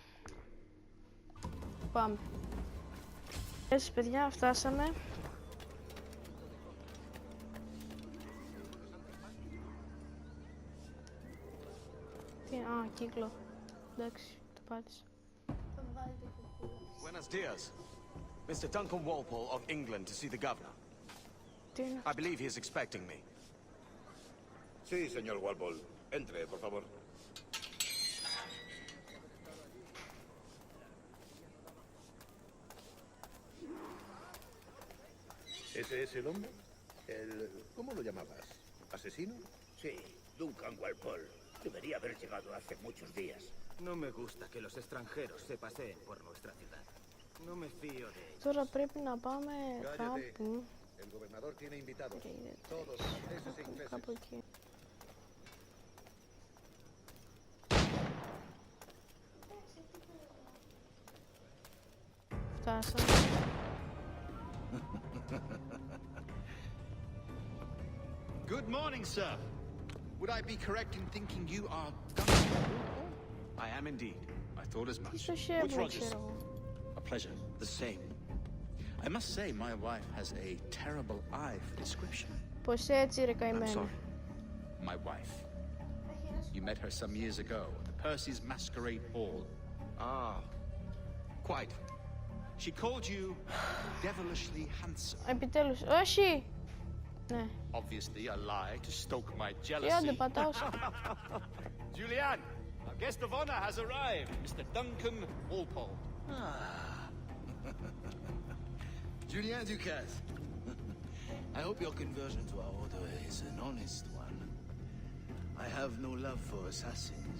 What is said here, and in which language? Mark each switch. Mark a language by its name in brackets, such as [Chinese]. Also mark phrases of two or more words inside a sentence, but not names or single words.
[Greek] Πάμε. Έτσι παιδιά, φτάσαμε. Α, κύκλο. Εντάξει, το πάτησα. [Spanish] Buenos dias. [English] Mr. Duncan Walpole of England to see the governor. I believe he is expecting me. [Spanish] Sí, señor Walpole. Entre, por favor. ¿Ese es el hombre? ¿Cómo lo llamabas? ¿Asesino? Sí, Duncan Walpole. Debería haber llegado hace muchos días. No me gusta que los extranjeros se paseen por nuestra ciudad. No me fío de ellos. [Greek] Τώρα πρέπει να πάμε κάπου. [Spanish] El gobernador tiene invitados. Todos franceses e ingleses. [Greek] Κάπου εκεί. Φτάσαμε. [English] Good morning, sir. Would I be correct in thinking you are Duncan? I am indeed. I thought as much. [Greek] Στο σέβομαι, ξέρω εγώ. [English] A pleasure. The same. I must say, my wife has a terrible eye for description. [Greek] Πως έτσι ρε [English] I'm [Greek] καημένο. [English] sorry. My wife. You met her some years ago at the Percy's Masquerade Ball. Ah, quite. She called you devilishly handsome. [Greek] Επιτέλους, όχι! Ναι. [English] Obviously a lie to stoke my [Greek] Τι [English] jealousy. [Greek] άντε πατάω. [English] Julian, our guest of honor has arrived, Mr. Duncan Walpole. Julien Ducasse. I hope your conversion to our order is an honest one. I have no love for assassins,